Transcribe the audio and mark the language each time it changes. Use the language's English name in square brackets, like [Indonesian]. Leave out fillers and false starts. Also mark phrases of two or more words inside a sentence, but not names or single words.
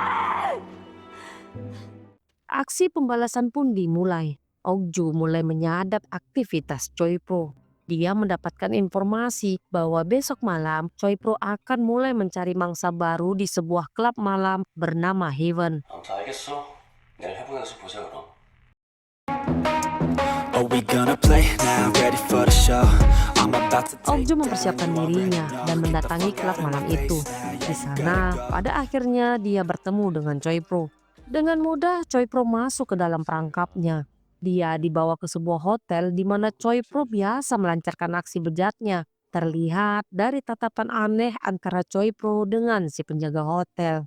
[Indonesian] Aksi pembalasan pun dimulai. Okju mulai menyadap aktivitas Choi Pro. Dia mendapatkan informasi bahwa besok malam Choi Pro akan mulai mencari mangsa baru di sebuah klub malam bernama Heaven. [Korean] 아무튼 알겠어. 내일 해본에서 보자 그럼. [English] Are we gonna play now? Ready for the show? I'm about to take [Indonesian] Okju mempersiapkan dirinya dan mendatangi klub malam itu. Di sana, pada akhirnya dia bertemu dengan Choi Pro. Dengan mudah, Choi Pro masuk ke dalam perangkapnya. Dia dibawa ke sebuah hotel di mana Choi Pro biasa melancarkan aksi bejatnya. Terlihat dari tatapan aneh antara Choi Pro dengan si penjaga hotel.